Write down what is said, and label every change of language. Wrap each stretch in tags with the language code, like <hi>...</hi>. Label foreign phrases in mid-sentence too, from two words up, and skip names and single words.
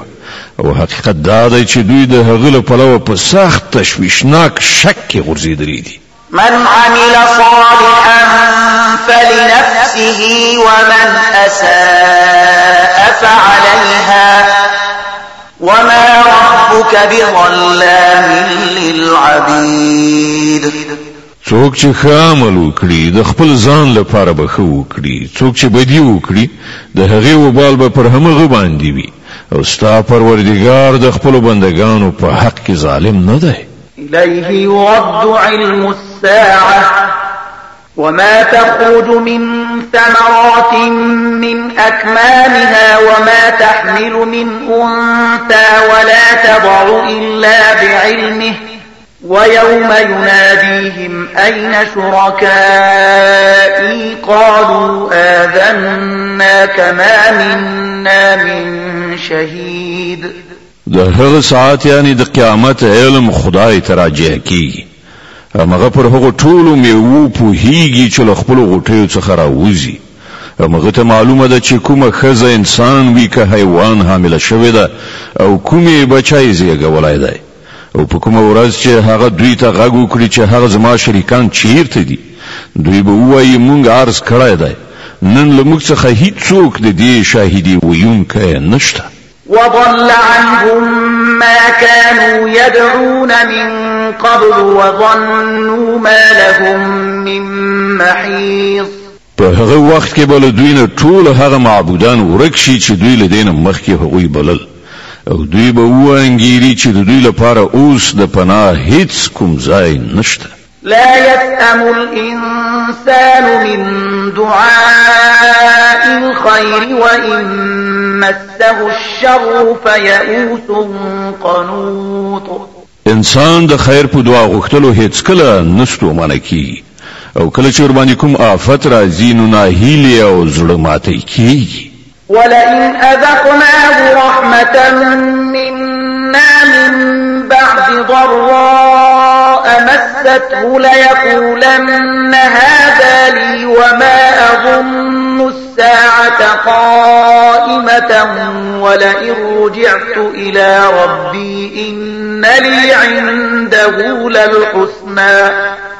<ps>او حقیقت دا دی چې دوی د هغه له پلوه په سخت تشویشناک شک کې غورځېدلي دي.</ps> <ar>من عمل صالحا فلنفسه ومن أساء فعليها وما ربك بظلام للعبيد.</ar> <ps>څوک چې ښه عمل وکړي د خپل ځان لپاره به ښه وکړي، څوک چې بدي وکړي د هغې وبال به پر همغه باندې وي. او ستا پروردګار د خپلو بندگانو په حق کې ظالم نه دی.</ps> <ar>إليه يرد علم الساعة وما تخرج من ثمرات من أكمامها وما تحمل من أنثى ولا تضع إلا بعلمه ويوم يناديهم أين شركائي قالوا آذناك ما منا من شهيد.</ar> <ps>د هغه ساعت یعنی د قیامت علم خدای ته راجع کیږي. هغه پر هغه ټولو میوو پوهیږي چې له خپلو غوټیو څخه راوځي. هغه ته معلومه ده چې کومه ښځه انسان وي که حیوان حامله شوې ده او کومې بچی زیږولی دی. او په کومه ورځ چې هغه دوی ته غږ وکړي چې هغه زما شریکان چیرته دي دوی به ووایي مونږ عرض کړی دی نن له موږ څخه هیڅوک د دې شاهدي ویونکی نشته.</ps> <ar>وضل عنهم ما كانوا يدعون من قبل وظنوا ما لهم من محيص.</ar> <ps>په هغه وخت کې بل دوی نه ټول هغه معبودان ورک شي چې دوی له دین مخکې هغوی بلل او دوی به وانګيري چې دوی لپاره اوس د پناه هیڅ کوم ځای نشته.</ps> <ar>لا يسأم الإنسان من دعاء الخير وإن مسه الشر فيئوس قنوط.</ar> <ps>انسان د خیر په دعا غوښتلو هیڅ کله نشته منکی او کله چې ور باندې کوم آفت راځي نو ناهیلي او زړه ماتي کیږي.</ps> <ar>ولئن أذقناه رحمة منا من بعد ضراء مسته ليقولن هذا لي وما أظن الساعة قائمة ولئن رجعت إلى ربي إن لي عنده للحسنى</ar>